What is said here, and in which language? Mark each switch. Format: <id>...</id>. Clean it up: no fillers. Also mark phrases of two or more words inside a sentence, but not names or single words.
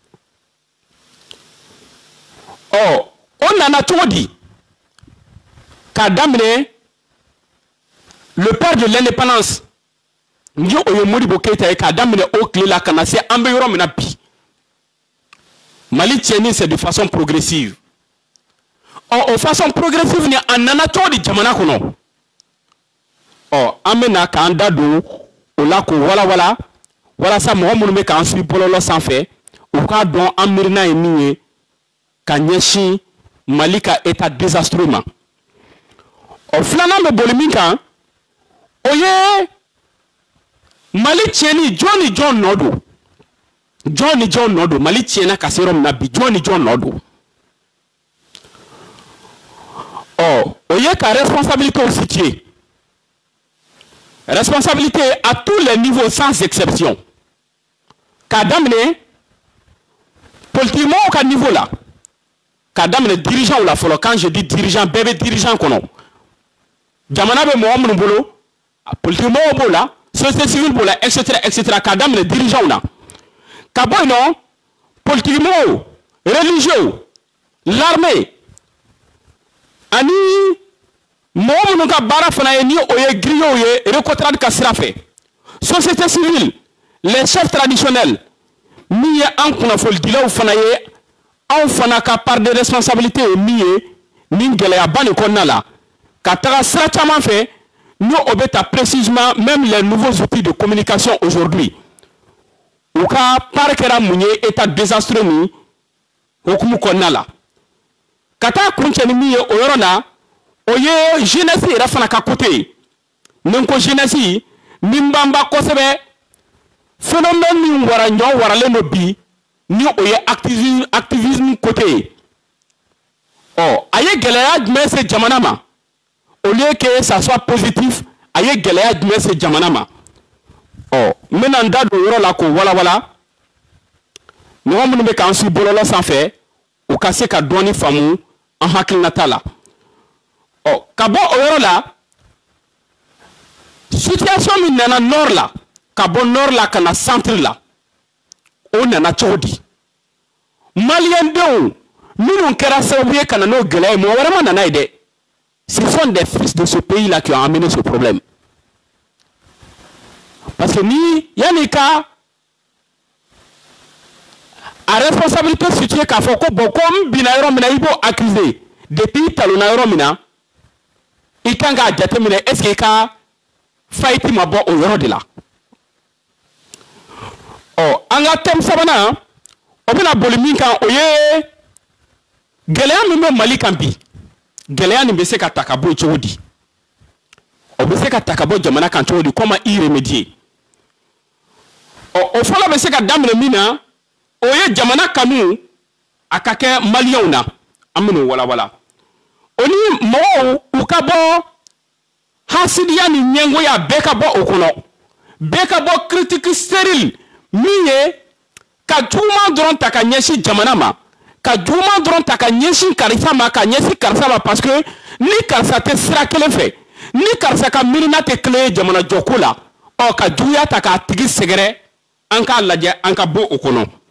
<bm>o nana cogo di k'a daminɛ</bm> <fr>le père de l'indépendance</fr> <bm>ni o ye Modibo Keïta ye k'a daminɛ o tile la ka na se an bɛ yɔrɔ min na bi Mali tiɲɛni</bm> <fr>c'est de façon progressive</fr> <bm>o</bm> <fr>façon progressive</fr> <bm>ni a nana cogo di jamana kɔnɔ an bɛ na k'an da don o la k'o walawala walasa mɔgɔ minnu bɛ k'an suit bɔlɔlɔ sanfɛ u k'a dɔn an miirina ye min ye ka ɲɛsin Mali ka</bm> <fr>état désastreux</fr> <bm>ma filanan bɛ boli min kan o ye Mali tiɲɛni jɔn ni jɔn nɔ don jɔn ni jɔn nɔ don Mali tiɲɛna ka se yɔrɔ min na bi jɔn ni jɔn nɔ don o ye ka</bm> <fr>responsabilité situer responsabilité à tous les niveaux sans exception</fr> <bm>k'a daminɛ politiquement au ka niveau la k'a daminɛ dirigeant la fɔlɔ</bm> <fr>quand je dis dirigeant</fr> <bm>bɛɛ bɛ dirigeant kɔnɔ jamana bɛ mɔgɔ minnu bolo politiquement b'o la</bm> <fr>société civile</fr> <bm>b'o la etc k'a daminɛ dirigeant na ka bɔ yen nɔ politiquement religieux l'armée ani mɔgɔ minnu ka baara fana ye ni o ye griots ye recotrade ka sira fɛ</bm> <fr>société civile les chefs traditionnels</fr> <bm>min ye an kunnafonidilaw fana ye anw fana ka</bm> <fr>part de responsabilité</fr> <bm>ye min ye nin gɛlɛyaba nin kɔnɔna la ka taga sira caman fɛ ni o bɛ ta</bm> <fr>précisément même les nouveaux outils de communication aujourd'hui</fr> <bm>u ka part kɛra mun ye</bm> <fr>état désastreux</fr> <bm>nin hokumu kɔnɔna la ka taa kuncɛ ni min ye o yɔrɔ la o ye jeunesse yɛrɛ fana ka côté ni n ko jeunesse min b'an ba kosɛbɛ phénomène min ɲɔ waralen don bi ni o ye</bm> <fr>activisme côté</fr> <bm>ye a ye gɛlɛya jumɛn se jamana ma</bm> <fr>au lieu que ça soit positif</fr> <bm>a ye gɛlɛya jumɛn se jamana ma n bɛna n da don yɔrɔ la k'o walawala mɔgɔ minnu bɛ k'an su bɔlɔlɔ sanfɛ u ka se ka dɔɔni faamu an hakilinata la ka bɔ o yɔrɔ la situation min nana nord la ka bɔ nord la ka na centre la o nana cogo di maliyɛndenw minnu kɛra sababu ye ka na n'o gɛlɛya ye mɔgɔ wɛrɛ ma nana ye dɛ</bm> <fr>ce sont des fils de ce pays là qui ont amené ce problème parce que</fr> <bm>ni yanni ka a</bm> <fr>responsabilité située</fr> <bm>k'a fɔ ko bon ko n binna yɔrɔ min na i b'o accuser depuis i talonna yɔrɔ min na i kan k'a jateminɛ</bm> <fr>est ce que</fr> <bm>i ka faillite ma bɔ o yɔrɔ de la an ka thème sabanan o bɛna boli min kan o ye gɛlɛya min bɛ Mali kan bi gɛlɛya nin bɛ se ka ta ka bɔ yen cogo di o bɛ se ka ta ka bɔ jamana kan cogo di</bm> <fr>comment y remédier</fr> <bm>o fɔlɔ bɛ se ka daminɛ min na o ye jamana kanu a ka kɛ maliyɛnw na an bɛn'o walawala o ni mɔgɔw u ka bɔ hasidiya ni ɲɛngoya bɛɛ ka bɔ o kɔnɔ bɛɛ ka bɔ</bm> <fr>critique stérile</fr> <bm>min ye ka juguman dɔrɔn ta ka ɲɛsin jamana ma ka juguman dɔrɔn ta ka ɲɛsin karisa ma ka ɲɛsin karisa ma parce que ni karisa tɛ sira kelen fɛ ni karisa ka miirina tɛ kelen ye jamana jɔko la ka juguya ta k'a tigi sɛgɛrɛ an k'a lajɛ an ka bɔ o kɔnɔ</bm>